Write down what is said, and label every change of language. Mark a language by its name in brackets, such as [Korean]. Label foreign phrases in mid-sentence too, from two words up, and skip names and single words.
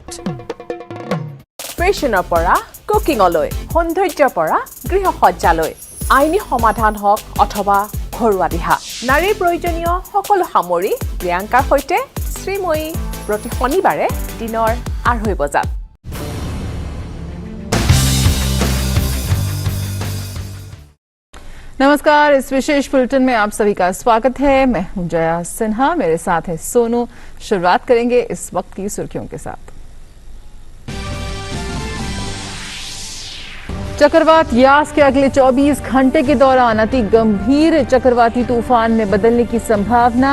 [Assamese] ফেশ্বনৰ পৰা কুকিঙলৈ সৌন্দৰ্যৰ পৰা গৃহসজ্জালৈ আইনী সমাধান হওক অথবা ঘৰুৱা দিহা নাৰীৰ প্ৰয়োজনীয় সকলো সামৰি প্ৰিয়ংকাৰ সৈতে শ্ৰীময়ী প্ৰতি শনিবাৰে দিনৰ 2:30 বজাত [Hindi] नमस्कार, इस विशेष बुलेटिन में आप सभी का स्वागत है। मैं हूं जया सिन्हा, मेरे साथ है सोनू। शुरुआत करेंगे इस वक्त की सुर्खियों के साथ। चक्रवात यास के अगले 24 घंटे के दौरान अति गंभीर चक्रवाती तूफान में बदलने की संभावना।